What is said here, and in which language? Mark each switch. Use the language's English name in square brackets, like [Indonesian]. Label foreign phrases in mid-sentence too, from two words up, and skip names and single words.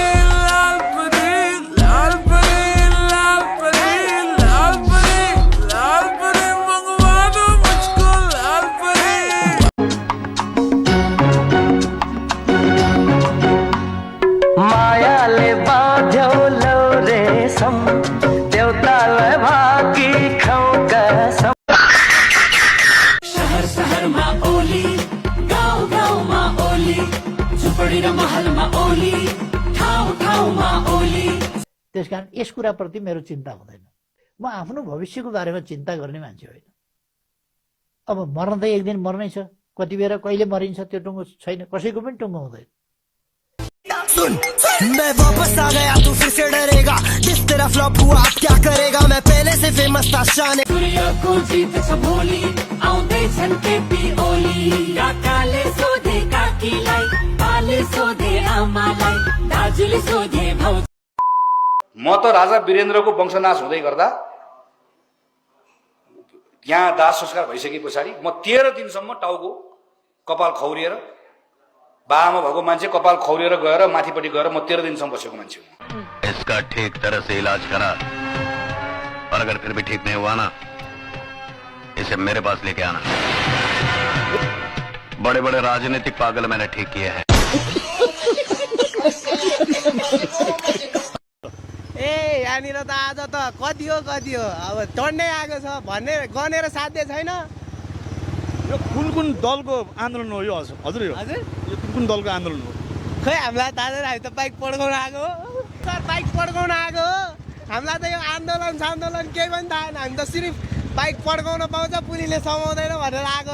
[Hindi] लाल परी लाल परी लाल परी लाल परी लाल परी मंगवा दो मुझको लाल परी। [Nepali] मायाले बाँध्यो लौ रेशम, देउतालाई भाकी खाऊ कसम। शहर शहरमा ओली, गाउँ गाउँमा ओली, झुपडी र महलमा ओली, ठाउँ ठाउँमा ओली। त्यसकारण यस कुराप्रति मेरो चिन्ता हुँदैन। म आफ्नो भविष्यको बारेमा चिन्ता गर्ने मान्छे होइन। अब मर्न त एक दिन मर्नै छ, कति बेर कहिले मरिन्छ त्यो टुङ्गो छैन, कसैको पनि टुङ्गो हुँदैन। [Hindi] सुन मैं वापस आ गया, तू फिर से डरेगा, जिस तेरा फ्लॉप हुआ अब क्या करेगा, मैं पहले से फेमस था शान। [Nepali] सूर्यको जीत छ भोलि, आउँदै छन् केपी ओली, काकाले सोधे काकीलाई, बाले सोधे आमालाई, दाजुले सोधे भाउ। म त राजा वीरेन्द्रको वंशनाश हुँदै गर्दा यहाँ दाह संस्कार भइसके पछाडि म 13 दिनसम्म टाउको कपाल खौरिएर, बामा भएको मान्छे कपाल खौरिएर गएर माथिपट्टि गएर म 13 दिनसम्म बसेको मान्छे हुँ। [Hindi] इसका ठीक तरह से इलाज करा, और अगर फिर भी ठीक नहीं हुआ ना, इसे मेरे पास लेके आना। बड़े बड़े राजनीतिक पागल मैंने ठीक किए हैं। [Nepali] ए यहाँनिर त आज त कति हो अब टन्नै आएको छ भन्ने गनेर साध्य छैन। यो कुन दलको आन्दोलन हो यो हजुर? यो कुन दलको आन्दोलन हो? खै हामीलाई थाहा छैन, हामी त बाइक पड्काउन आएको हो सर, बाइक पड्काउन आएको हो। हामीलाई त यो आन्दोलन केही पनि थाहा छैन, हामी त सिर्फ बाइक पड्काउन पाउँछ, पुलिसले समाउँदैन भनेर आएको।